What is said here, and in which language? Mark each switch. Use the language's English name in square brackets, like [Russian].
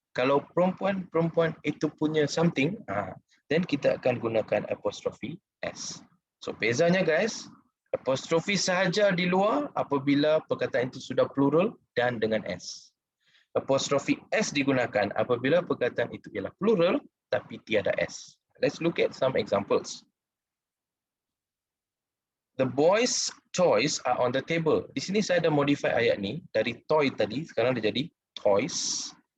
[Malay] Kalau perempuan itu punya something, then kita akan gunakan apostrofi S. So, bezanya guys, apostrofi sahaja di luar apabila perkataan itu sudah plural dan dengan S. Apostrofi S digunakan apabila perkataan itu ialah plural tapi tiada S. [English] Let's look at some examples. The boys' toys are on the table. [Malay] Di sini saya ada modify ayat ni dari toy tadi, sekarang dia jadi toys.